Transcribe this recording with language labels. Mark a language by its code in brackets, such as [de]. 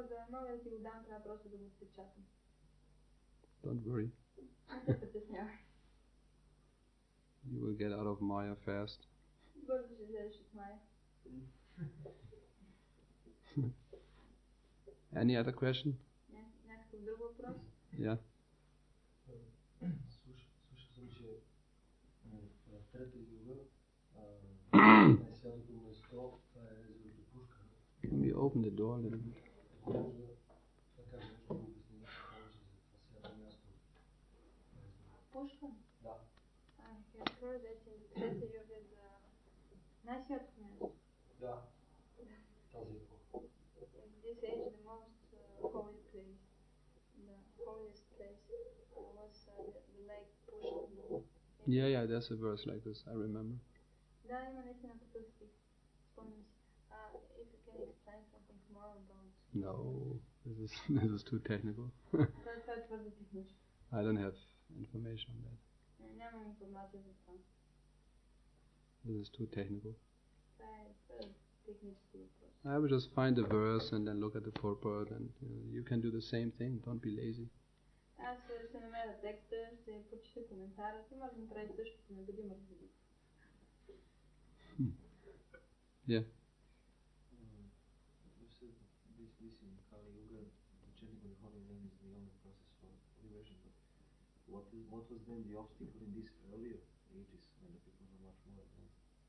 [bg] Мога да ти го дам, трябва просто да го отпечатам. [en] Don't worry. [bg] Не се притеснявай. [en] You will get out of Maya fast. [bg] Бързо ще излезеш от Майя. [en] Any other question? [bg] Някакъв друг въпрос? [en] Yeah. [bg] Слушал съм, че в трета юга най-святото место това е езерото Пушка. [en] Can we open the door a little bit? [bg] Може да кажа нещо обяснение повече за това свято място. Пушка? Да. [en] I have heard that in the Treta Yuga the [bg] най-святото място. Да. Тази епоха. [en] In this age the most holy place, the holiest place was the lake Pushka. Yeah, there's a verse like this, I remember. [bg] Да, има наистина такъв стих. Спомням си. [en] If you can explain something more about... No, this is too technical. [bg] Това е твърде технично. [en] I don't have information on that. [bg] Нямам информация за това. [en] This is too technical. [bg] Това е технически въпрос. [en] I would just find the verse and then look at the purport, and you can do the same thing. Don't be lazy. [bg] Аз ще намеря текста, ще прочита коментара, ти може да направи същото, не бъди мързелив. [en] Yeah. You said this in Kali Yuga, the chanting of the holy name is the only process for liberation. But what was then the obstacle in these earlier ages when the people were much more advanced?